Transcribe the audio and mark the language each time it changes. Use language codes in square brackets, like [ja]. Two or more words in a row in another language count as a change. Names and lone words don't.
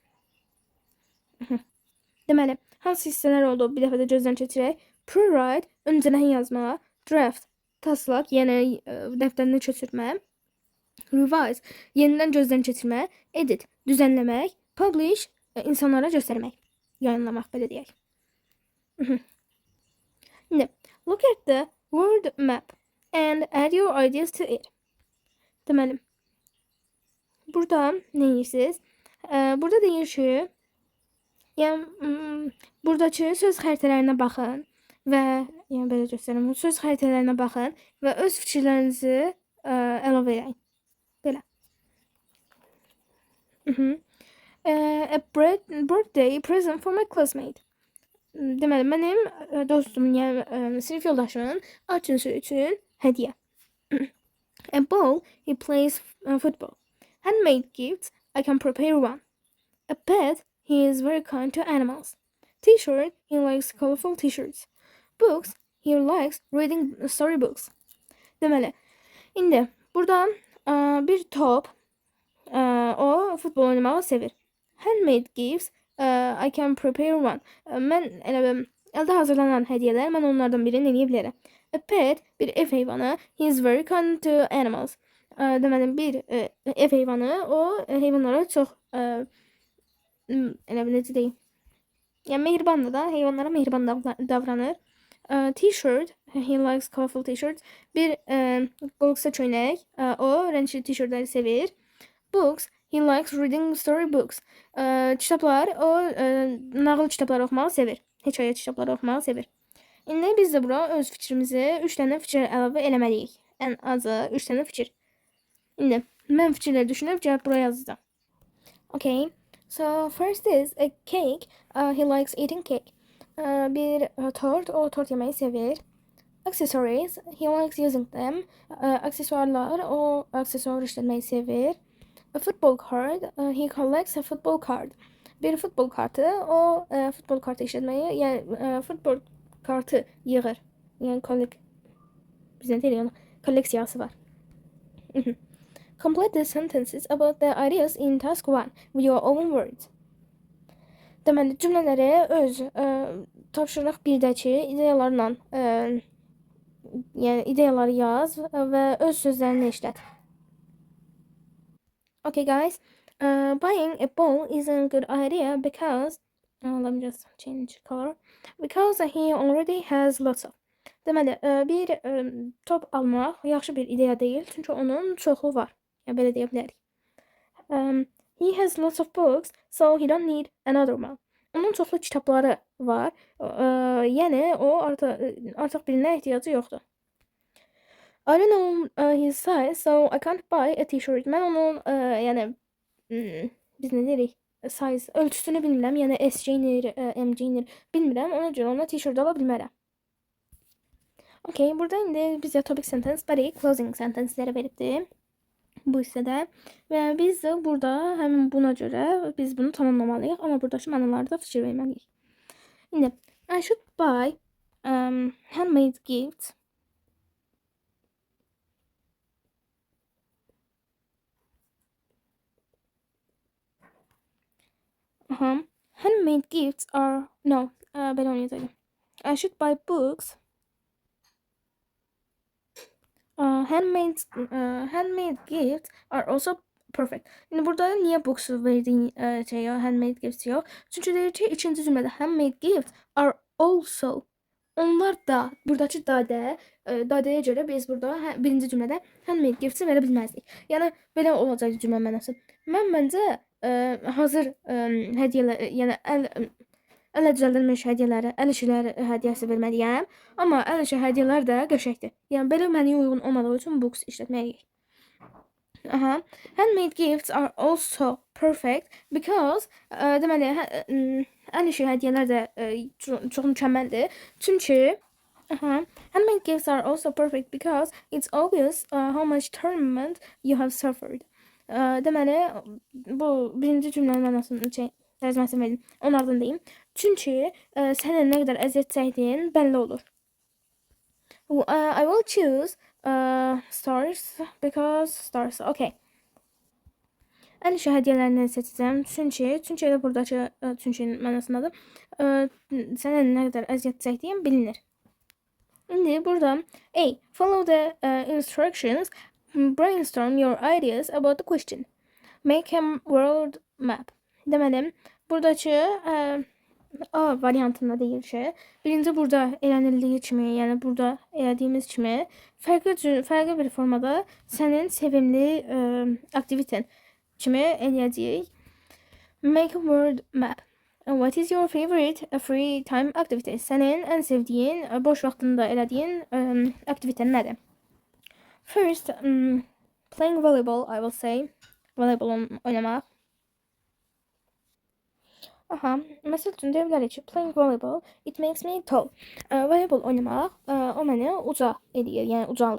[az] Deməli, hansı hissələr oldu bir dəfə də gözdən keçirək. Pre-write, öncədən yazma. Draft, taslaq, yəni dəftərini köçürmə. Revise, yenidən gözdən keçirmə. Edit, düzənləmək. Publish, insanlara göstərmək. Yayınlamaq, belə deyək. [en] Şimdi, look at the word map and add your ideas to it. [az] Deməli, burada nə edirsiniz? Burada deyir ki, yəni buradakı söz xəritələrinə baxın və yəni belə göstərim. Söz xəritələrinə baxın və öz fikirlərinizi əlavə edin. Belə. [en] A birthday present for my classmate. [az] Deməli, mənim dostum, yəni sinif yoldaşımın ad günü üçün hədiyyə. [en] A ball, he plays football. Handmade gifts, I can prepare one. A pet, he is very kind to animals. T-shirt, he likes colorful t-shirts. Books, he likes reading storybooks. [az] Deməli, indi burada bir top, o futbol oynamağı sevir. [en] Handmade gifts, I can prepare one. [az] Mən əldə hazırlanan hədiyyələr, mən onlardan birini eləyə bilərəm. [en] A pet, [az] bir ev heyvanı, [en] he is very kind to animals. [az] Deməli, bir ev heyvanı, o heyvanlara çox necə deyim? Yəni mehribandır da, heyvanlara mehriban davranır. [en] T-shirt, he likes colorful t-shirts. [az] Bir qolqsa köynək, o rəngli t-shirtləri sevir. [en] Books, he likes reading storybooks. [az] Kitablar, o nağıl kitabları oxumağı sevir. Hekayə kitabları oxumağı sevir. İndi biz də bura öz fikrimizi 3 dənə fikir əlavə eləməliyik. Ən azı 3 dənə fikir. İndi mən fikirləri düşünüb gəlib bura yazacağam. [en] Okay. So first is a cake. He likes eating cake. [az] Bir tort, o tort yemeyi sevir. [en] Accessories, he likes using them. [az] Aksesuarlar, o aksesuar işletmeyi sevir. [en] A football card, he collects a football card. [az] Bir futbol kartı, o futbol kartı işletmeyi, yəni futbol kartı yığır. Yəni bizə deyil, kolleksiyası var. [en] Complete the sentences about the ideas in task 1 with your own words. [az] Deməli, cümlələri öz tapşırıq 1-dəki ideyalarla, yəni ideyaları yaz və öz sözlərini işlət. [en] Okay, guys. Buying a bowl is a good idea because let me just change color. Because he already has lots of. [az] Deməli, bir top almaq yaxşı bir ideya deyil, çünki onun çoxu var. Yəni belə deyə bilərik. [en] He has lots of books, so he don't need another one. [az] Onun çoxlu kitabları var. Yəni o artıq birinə ehtiyacı yoxdur. [en] I don't know his size, so I can't buy a t-shirt. [az] Mən onun yəni biz nə deyirik? Size ölçüsünü bilmirəm. Yəni S geyinir, M geyinir bilmirəm. Ona görə ona t-shirt ala bilmərəm. Okay, burada indi bizə [en] topic sentence, [az] bari [en] closing sentenceləri [az] veribdi bu hissədə və biz də burada həmin buna görə biz bunu tamamlamalıyıq, amma buradakı mənalarda fikir verməliyik. [en] İndi I should buy handmade gifts. Handmade gifts are [az] belə oynayacağım. [en] I should buy books. Handmade gifts are also perfect. [tr] İndi burada niye books verdiğin şey ya, [en] handmade gifts [tr] yok? [az] Çünkü deyir ki ikinci cümlede [en] handmade gifts are also. [az] Onlar da, buradakı dadəyə görə biz burada birinci cümlədə [en] handmade gifts [az] verə bilməzdik. Yəni belə olacaq cümlə mənası. Mən məncə hazır hədiyyələr, yəni əl düzəldilmiş hədiyyələri, əl işləri hədiyyəsi verməliyəm. Amma əl işi hədiyyələr də qəşəngdir. Yəni belə mənə uyğun olmadığı üçün books işlətməliyik. [en] Handmade gifts are also perfect because [az] deməli əl işi hədiyyələr də çox mükəmməldir. [en] Çünki handmade gifts are also perfect because it's obvious how much torment you have suffered. [az] Deməli bu birinci cümlənin mənasını tərcüməsini verin. Onlardan deyim. Çünki sənin nə qədər əziyyət çəkdiyin bəlli olur. [en] I will choose stars because stars. Okay. [az] Əl işi hədiyyələrini seçəcəm. Çünki elə buradakı çünkinin mənasındadır. Sənin nə qədər əziyyət çəkdiyin bilinir. İndi burada A. [en] Follow the instructions. Brainstorm your ideas about the question. Make a world map. [az] Deməli, buradakı A variantında deyil ki, birinci burada elənildiyi kimi, yəni burada elədiyimiz kimi fərqli bir formada sənin sevimli aktiviten kimi eləyəcəyik. [en] Make a world map. What is your favorite free time activity? [az] Sənin ən sevdiyin, boş vaxtında elədiyin aktiviten nədir? [en] First, playing volleyball, I will say. [az] Voleybol oynamaq. Məsəl üçün deyə bilərik ki, [en] playing volleyball, it makes me tall. [az] Voleybol oynamaq, o məni uca edir, yəni ucalır.